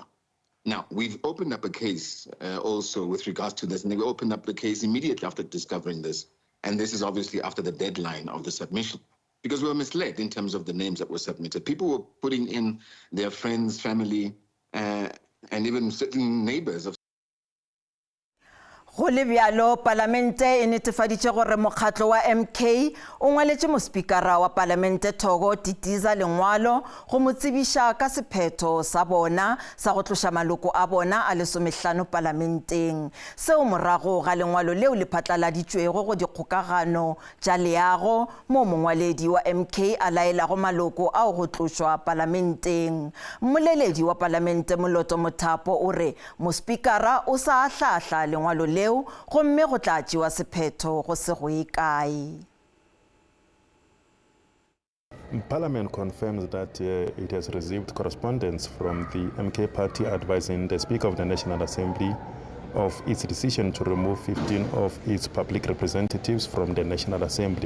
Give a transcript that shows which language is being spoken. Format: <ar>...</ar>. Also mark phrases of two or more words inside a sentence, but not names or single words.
<en>Now, we've opened up a case also with regards to this, and we opened up the case immediately after discovering this. And this is obviously after the deadline of the submission, because we were misled in terms of the names that were submitted. People were putting in their friends, family, and even certain neighbors of.</en> <nso>Go le bjalo parlamente e netefaditše gore mokgatlo wa MK o ngwaletše mospikara wa parlamente Thogo Titiza lengwalo go mo tsebiša ka sephetho sa bona sa go tloša maloko a bona a 15 parlamenteng seo morago ga lengwalo leo le phatlaladitšwego go dikgokagano tša leago mo mongwaledi wa MK a laelago maloko ao go tlošwa parlamenteng. Moleledi wa parlamente Moloto Mothapo o re mospikara o sa ahlahla lengwalo leo gomme go tla tšewa sephetho go se go ikae.</nso> <en>Parliament confirms that it has received correspondence from the MK party advising the Speaker of the National Assembly of its decision to remove 15 of its public representatives from the National Assembly.</en>